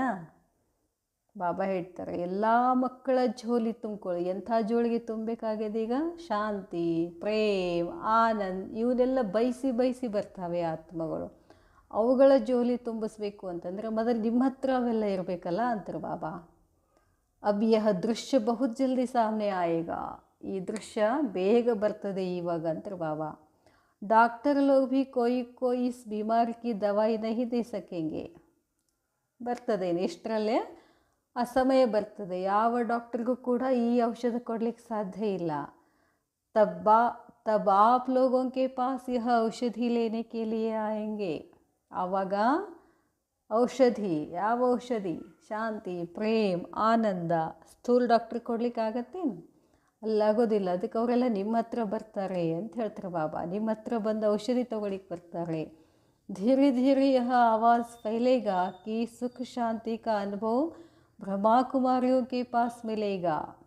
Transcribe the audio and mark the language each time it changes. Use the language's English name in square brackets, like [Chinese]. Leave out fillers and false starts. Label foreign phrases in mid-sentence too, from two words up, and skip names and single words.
[Kannada] ಬಾಬಾ ಹೇಳ್ತಾರೆ, ಎಲ್ಲ ಮಕ್ಕಳ ಝೋಲಿ ತುಂಬ್ಕೊಳ್ಳಿ. ಎಂಥ ಜೋಳಿಗೆ ತುಂಬಬೇಕಾಗಿದೆ ಈಗ, ಶಾಂತಿ, ಪ್ರೇಮ್, ಆನಂದ್ ಇವನ್ನೆಲ್ಲ ಬಯಸಿ ಬರ್ತಾವೆ ಆತ್ಮಗಳು. ಅವುಗಳ ಜೋಲಿ ತುಂಬಿಸ್ಬೇಕು ಅಂತಂದರೆ ಮೊದಲು ನಿಮ್ಮ ಹತ್ರ ಅವೆಲ್ಲ ಇರಬೇಕಲ್ಲ ಅಂತಾರೆ ಬಾಬಾ. [Hindi] अब यह दृश्य बहुत जल्दी सामने आएगा, [Kannada] ಈ ದೃಶ್ಯ ಬೇಗ ಬರ್ತದೆ ಇವಾಗ ಅಂತಾರೆ ಬಾಬಾ. [Hindi] डॉक्टर लोग भी कोई इस बीमारी की दवाई नहीं दे सकेंगे. [Kannada] ಬರ್ತದೆ ಇಷ್ಟರಲ್ಲೇ ಆ ಸಮಯ ಬರ್ತದೆ, ಯಾವ ಡಾಕ್ಟರ್ಗೂ ಕೂಡ ಈ ಔಷಧ ಕೊಡಲಿಕ್ಕೆ ಸಾಧ್ಯ ಇಲ್ಲ. [Hindi] तब आप लोगों के पास यह औषधि लेने के लिए आएंगे. [Kannada] ಆವಾಗ ಔಷಧಿ, ಯಾವ ಔಷಧಿ, ಶಾಂತಿ, ಪ್ರೇಮ್, ಆನಂದ ಸ್ಥೂಲ ಡಾಕ್ಟ್ರಿಗೆ ಕೊಡಲಿಕ್ಕಾಗತ್ತೇನು, ಅಲ್ಲಾಗೋದಿಲ್ಲ. ಅದಕ್ಕೆ ಅವರೆಲ್ಲ ನಿಮ್ಮ ಹತ್ರ ಬರ್ತಾರೆ ಅಂತ ಹೇಳ್ತಾರೆ ಬಾಬಾ. ನಿಮ್ಮ ಹತ್ರ ಬಂದು ಔಷಧಿ ತೊಗೊಳಿಕ್ಕೆ ಬರ್ತಾರೆ. [Hindi] धीरे धीरे यह आवाज़ फैलेगा कि सुख शांति का अनुभव ब्रह्माकुमारियों के पास मिलेगा.